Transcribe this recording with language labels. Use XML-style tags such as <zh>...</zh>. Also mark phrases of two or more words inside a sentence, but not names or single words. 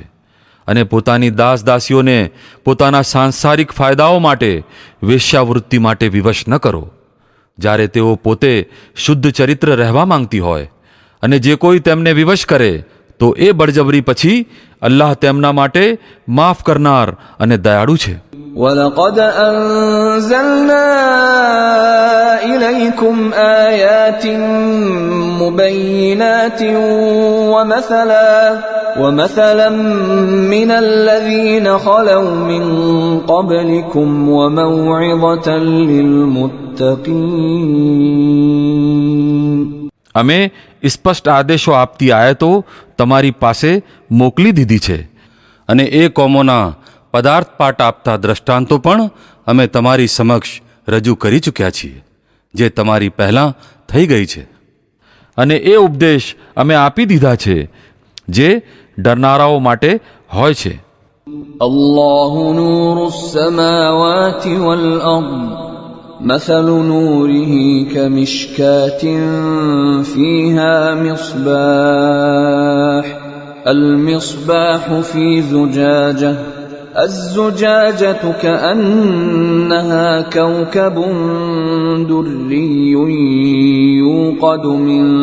<gu>અને પોતાની દાસ દાસીઓને પોતાના સાંસારિક ફાયદાઓ માટે વેશ્યાવૃત્તિ માટે વિવશ ન કરો. જ્યારે તેઓ પોતે શુદ્ધ ચરિત્ર રહેવા માંગતી હોય, અને જે કોઈ તેમને વિવશ કરે તો એ બળજબરી પછી અલ્લાહ તેમના માટે માફ કરનાર અને દયાળુ છે.</gu> <ar>وَلَقَدْ أَنزَلْنَا إِلَيْكُمْ آيَاتٍ مُبَيِّنَاتٍ وَمَثَلًا مِّنَ الَّذِينَ خَلَوْا مِن قَبْلِكُمْ وَمَوْعِظَةً لِّلْمُتَّقِينَ.</ar> <gu>અમે સ્પષ્ટ આદેશો આપતી આયતો તમારી પાસે મોકલી દીધી છે, અને એ કોમોના પદાર્થ પાઠ આપતા દ્રષ્ટાંતો પણ અમે તમારી સમક્ષ રજૂ કરી ચૂક્યા છીએ જે તમારી પહેલાં થઈ ગઈ છે. અને એ ઉપદેશ અમે આપી દીધા છે જે ડરનારાઓ માટે હોય છે.</gu> <ar>الله نور السماوات والأرض مثل نوره كمشكاة فيها مصباح المصباح في زجاجة الزجاجة كأنها كوكب دري يوقد من</ar>